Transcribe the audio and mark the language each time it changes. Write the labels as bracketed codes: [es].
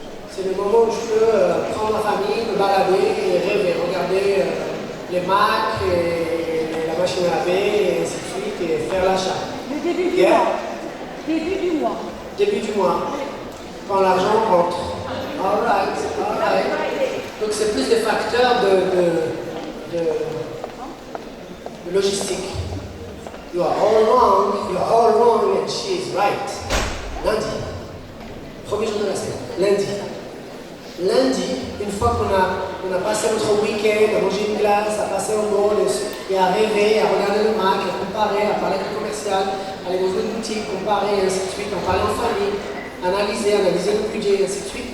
[fr] C'est le moment où je peux prendre ma famille, me balader et rêver, regarder les Macs et la machine à laver et ainsi de suite et faire l'achat. Le début du mois. Début du mois. Début du mois, quand l'argent rentre. [en] All right. [fr] Donc c'est plus des facteurs de logistique. [en] You are all wrong and she is right. [fr] Lundi. Premier jour de la semaine. Lundi, une fois qu'on a passé notre week-end, à manger une glace, à passer au mall, et à rêver, à regarder le Mac, à comparer, à parler avec le commercial, aller dans une boutique, comparer, et ainsi de suite, en parler en famille, analyser le budget, et ainsi de suite.